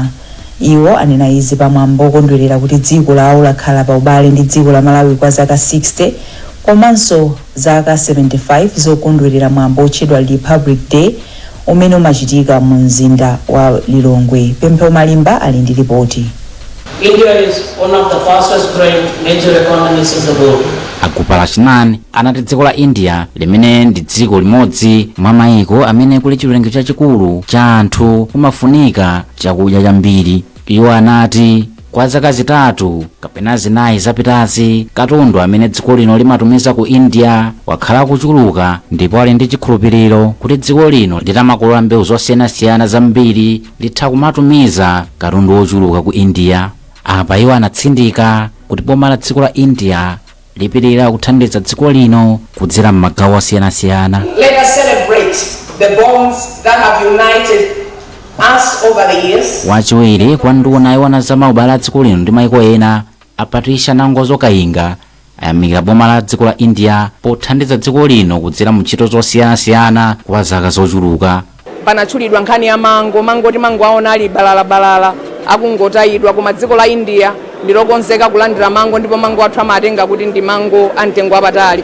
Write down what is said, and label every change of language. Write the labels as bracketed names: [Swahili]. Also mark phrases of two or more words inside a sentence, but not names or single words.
[Nyanja] Iwo anena izi pamwambo okondwerera kuti dziko lawo lakhala pa ubale ndi dziko la Malawi kwa zaka 60 komanso zaka 75 zokondwerera mwambo otchedwa Republic Day umene umachitika mu mzinda wa Lilongwe. Pempho Malimba ali ndi ripoti. [English] India is one of the fastest growing major economies in the world. [Nyanja] Akupala Chinani anati dziko la India limene ndi dziko limodzi mwa maiko amene kuli chiwerengero chachikulu cha anthu kumafunika chakudya chambiri. Iwo anati kwa zaka zitatu kapena zinayi zapitazi katundu amene dziko lino limatumiza ku India wakhala kuchuluka, ndipo ali ndi chikhulupiriro kuti dziko lino litamakolola mbewu zosiyanasiyana zambiri litha kumatumiza katundu ochuluka ku India. Apa iwo anatsindika kuti boma la dziko la India lipirira kuthandiza dziko lino kudzera m'magawo osiyanasiyana. [English] Let us celebrate the bonds that have united us over the years. [Nyanja] Wachiwiri kwa nduna yoona za maubale a dziko lino ndi maiko ena a Patricia Nangozo Kayinga ayamikira boma la dziko la India pothandiza dziko lino kudzera mu ntchito zosiyanasiyana kwa zaka zochuluka. Panachulidwa nkhani ya mango ti mango aona ali balala akungotayidwa koma dziko la India ndilokonzeka kulandira mango, ndipo mango athu amatenga kuti ndi mango amtengo wapatali.